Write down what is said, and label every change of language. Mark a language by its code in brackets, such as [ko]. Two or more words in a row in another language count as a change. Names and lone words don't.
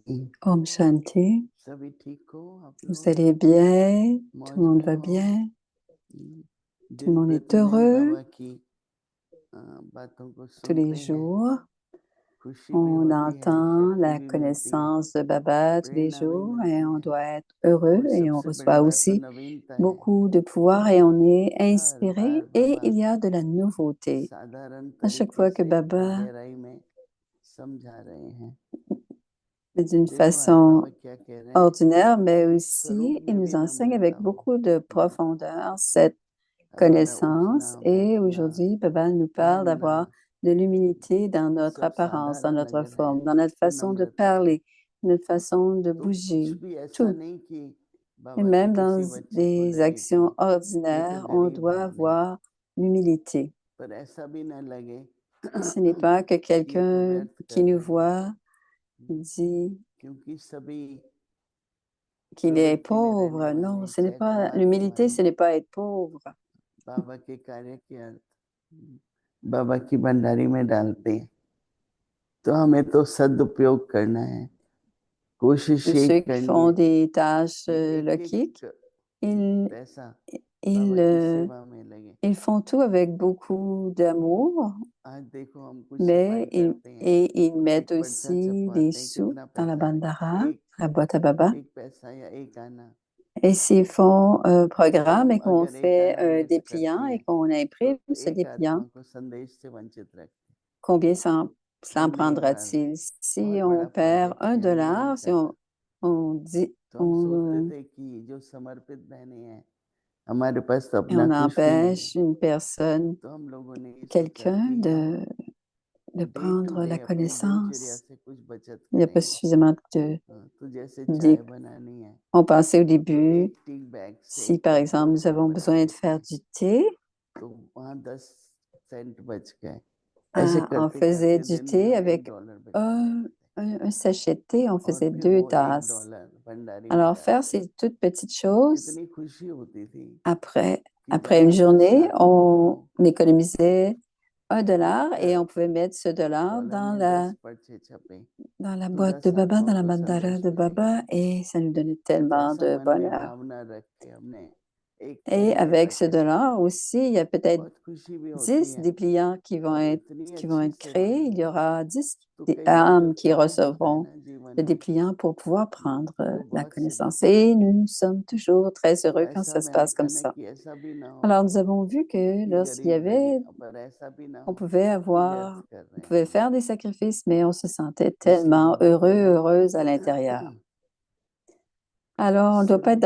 [hi] Om Shanti. सभी ठीक हो आप [fr] Vous [hi] लोग? [fr] allez bien, tout le monde [hi] मौज [fr] va [hi] में हो? [fr] bien, tout le [hi] दिन [fr] monde est [hi] प्रतिदिन बाबा [fr] heureux [hi] की बातों को [fr] tous les [hi] सुनते हैं, [fr] jours. [hi] खुशी भी [fr] On [hi] होती है, [fr] entend [hi] शक्ति [fr] la [hi] भी मिलती है, [fr] connaissance de Baba tous les [hi] प्रेरणा भी [fr] jours et [hi] मिलती [fr] on [hi] है [fr] doit être heureux [hi] और [fr] et on [hi] सबसे बड़ी [fr] reçoit [hi] बात तो [fr] aussi [hi] नवीनता है। [fr] beaucoup de pouvoir et on est [hi] हर बार [fr] inspiré et [hi] बाबा [fr] il y a de la nouveauté. [hi] साधारण [fr] À chaque [hi] तरीके [fr] fois que [hi] से [fr] Baba, [hi] गहराई में समझा रहे हैं। [fr] d'une [hi] देखो आज [fr] façon [hi] बाबा क्या कह रहे हैं, [fr] ordinaire, mais [hi] इस [fr] aussi [hi] स्वरूप [fr] il [hi] में [fr] nous [hi] भी [fr] enseigne avec [hi] नम्रता हो। [fr] beaucoup de profondeur cette [hi] हमारा [fr] connaissance. [hi] उठना [fr] Et [hi] बैठना [fr] aujourd'hui, Baba nous parle [hi] पहनना [fr] d'avoir de l'humilité dans notre [hi] सब [fr] apparence, dans [hi] साधारण [fr] notre [hi] अगर है [fr] forme, dans notre [hi] तो [fr] façon de [hi] नम्रता है। [fr] parler, notre façon de [hi] तो कुछ [fr] bouger, [hi] भी ऐसा [fr] tout. [hi] नहीं कि [fr] Et [hi] बाबा के [fr] même dans [hi] किसी बच्चे को [fr] des [hi] लगे कि [fr] actions [hi] ये तो [fr] ordinaires, on [hi] गरीब [fr] doit [hi] है, नहीं, [fr] avoir l'humilité. [hi] पर ऐसा भी न लगे [fr] Ce n'est pas que [hi] ये तो [fr] quelqu'un [hi] व्यर्थ [fr] qui [hi] कर [fr] nous [hi] रहे हैं, [fr] voit dit [hi] क्योंकि सभी [fr] qu'il est [hi] प्रवृत्ति में रहने [fr] pauvre. Non, [hi] वाले [fr] ce n'est [hi] चाहे [fr] pas l'humilité, ce [hi] कुमारी [fr] n'est pas être pauvre. [hi] बाबा के कार्य के अर्थ बाबा की भंडारी में डालते हैं, तो हमें तो सदुपयोग करना है, कोशिश [fr] Tous [hi] ये [fr] ceux qui [hi] करनी [fr] font [hi] है [fr] des tâches [hi] कि एक [fr] loquiques, [hi] एक [fr] ils, [hi] पैसा [fr] ils, [hi] बाबा की सेवा में लगे। [fr] ils font tout avec beaucoup d'amour, [hi] आज देखो हम कुछ [fr] mais [hi] सफाई करते हैं, [fr] ils mettent [hi] एक पर्चा [fr] aussi des [hi] छपवाते हैं, [fr] sous [hi] कितना [fr] dans la [hi] पैसा है, [fr] bandara, [hi] एक [fr] la boîte à baba. [hi] एक पैसा या एक आना। [fr] Et s'ils font un [hi] तो [fr] programme et [hi] हम [fr] qu'on [hi] अगर एक [fr] fait [hi] आना [fr] un [hi] व्यर्थ [fr] dépliant [hi] करते [fr] et [hi] हैं [fr] qu'on [hi] तो [fr] imprime ce [hi] एक [fr] dépliant, [hi] आत्मा को संदेश से वंचित रखते हैं। [fr] combien cela en [hi] हमने एक बार [fr] prendra-t-il? Si [hi] बहुत [fr] on [hi] बड़ा [fr] perd [hi] प्रोजेक्ट [fr] un [hi] किया [fr] dollar, si [hi] निरंतर, [fr] on dit, [hi] तो हम सोचते थे कि जो समर्पित बहनें हैं हमारे पास तो [fr] et [hi] अपना [fr] on [hi] कुछ भी नहीं, [fr] empêche une personne, [hi] तो हम लोगों ने ये सोचा [fr] quelqu'un [hi] कि हम [fr] de [en] day to [fr] prendre [en] डे [fr] la [hi] अपनी दिनचर्या [fr] connaissance. [hi] से कुछ बचत [fr] Il n'y a pas [hi] करेंगे। [fr] suffisamment [hi] तो जैसे [fr] d'idées. [hi] चाय बनानी है [fr] On pensait au [hi] तो [fr] début, [hi] एक [en] tea bag [hi] से [fr] si par [hi] कप [fr] exemple [hi] दो [fr] nous [hi] कप [fr] avons [hi] बना [fr] besoin de [hi] लेते [fr] faire [hi] हैं, [fr] du thé, [hi] तो वहाँ 10 सेंट बच गए। ऐसे [fr] on [hi] करते [fr] faisait [hi] करते [fr] du [hi] दिन में [fr] thé [hi] हम [fr] avec [hi] $1 बचा [fr] un, [hi] लेते थे, [fr] un sachet de thé, on [hi] और [fr] faisait [hi] फिर [fr] deux [hi] वो एक [fr] tasses. [hi] डॉलर भंडारी में [fr] Alors faire [hi] डालते थे। [fr] ces toutes petites choses, [hi] इतनी खुशी होती थी [fr] après, [hi] कि [fr] après une [hi] लगातार [fr] journée, [hi] 7 महीनों [fr] on économisait $1 et [hi] अगर [fr] on pouvait mettre ce dollar [hi] डॉलर में 10 पर्चे छपे [fr] dans la [hi] तो [fr] boîte de [hi] 10 [fr] baba, dans [hi] आत्माओं [fr] la [hi] को [fr] mandala [hi] संदेश [fr] de [hi] मिलेगा। [fr] baba et ça nous donnait [hi] तो [fr] tellement [hi] ऐसा [fr] de [hi] मन में [fr] bonheur. [hi] भावना रख के हमने एक [fr] Et [hi] महीने [fr] avec [hi] तक [fr] ce [hi] ऐसा [fr] dollar [hi] किया। [fr] aussi, il y a peut-être [hi] बहुत खुशी भी होती [fr] 10 [hi] है [fr] dépliants [hi] और इतनी [fr] qui vont [hi] अच्छी [fr] être [hi] सेवा [fr] créés. Il y [hi] होती है। [fr] aura 10 [hi] तो कई बार जो [fr] âmes qui [hi] त्याग होता है [fr] recevront [hi] ना जीवन [fr] le [hi] में, [fr] dépliant pour pouvoir prendre [hi] वो [fr] la [hi] बहुत सिद्ध [fr] connaissance. [hi] होता [fr] Et [hi] है। [fr] nous sommes toujours très [hi] तो [fr] heureux quand [hi] ऐसा [fr] ça se [hi] मेरा [fr] passe comme [hi] कहना है [fr] ça. [hi] कि ऐसा भी ना हो [fr] Alors, nous avons vu que [hi] कि [fr] lorsqu'il y [hi] गरीब लगे, [fr] avait, [hi] पर ऐसा भी ना [fr] on [hi] हो [fr] pouvait [hi] कि व्यर्थ [fr] avoir, [hi] कर [fr] on [hi] रहे [fr] pouvait [hi] हैं हम। [fr] faire des sacrifices, mais on se sentait [hi] इसलिए [fr] tellement [hi] बाबा [fr] heureux, [hi] कह रहे [fr] heureuse à l'intérieur. [hi] हैं [fr] Alors, on ne doit pas être dans